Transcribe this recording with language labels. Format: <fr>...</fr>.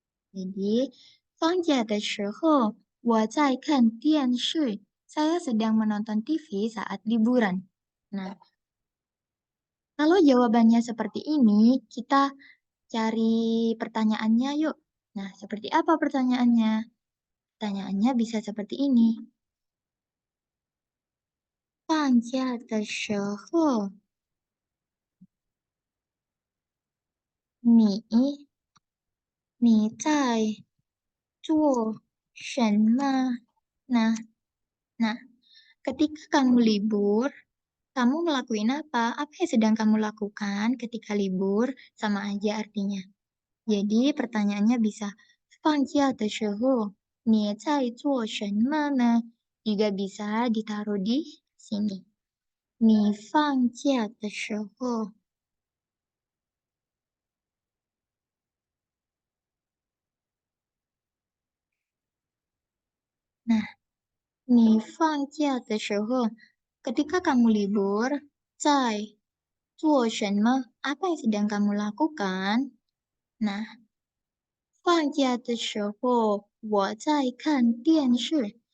<zh>Jadi, 放假的时候,我在看电视.</zh> <id>Saya sedang menonton TV saat liburan. Nah, kalau jawabannya seperti ini, kita cari pertanyaannya yuk. Nah, seperti apa pertanyaannya? Pertanyaannya bisa seperti ini.</id> <zh>放假的时候，你在做什么呢?</zh> <id>Nah, ketika kamu libur, kamu ngelakuin apa? Apa yang sedang kamu lakukan ketika libur? Sama aja artinya. Jadi pertanyaannya bisa</id> <zh>放假的时候,你在做什么呢?</zh> <id>Juga bisa ditaruh di sini.</id> <zh>你放假的时候,</zh> <id>nah, 你放假的时候, ketika kamu libur,</id> <zh>在做什么?</zh> <id>Apa yang sedang kamu lakukan?</id> <zh>Nah, 放假的时候,我在看电视.</zh>